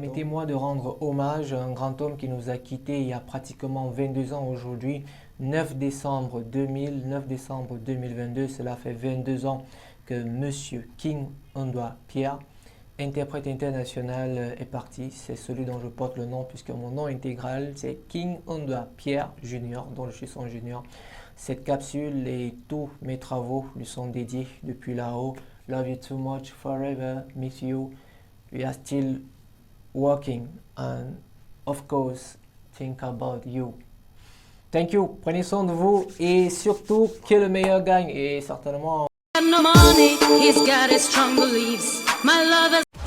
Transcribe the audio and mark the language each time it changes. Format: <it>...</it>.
<fr>Permettez-moi de rendre hommage à un grand homme qui nous a quittés il y a pratiquement 22 ans aujourd'hui, 9 décembre 2000, 9 décembre 2022, cela fait 22 ans que Monsieur King Ondua Pierre, interprète international, est parti. C'est celui dont je porte le nom puisque mon nom intégral c'est King Ondua Pierre Junior, dont je suis son junior. Cette capsule et tous mes travaux lui sont dédiés depuis là-haut.</fr> <en>Love you too much, forever, miss you. We are still working and of course think about you. Thank you,</en> <fr>prenez soin de vous et surtout que le meilleur gagne et certainement...</fr> <en>No money, he's got his strong beliefs. My love is</en>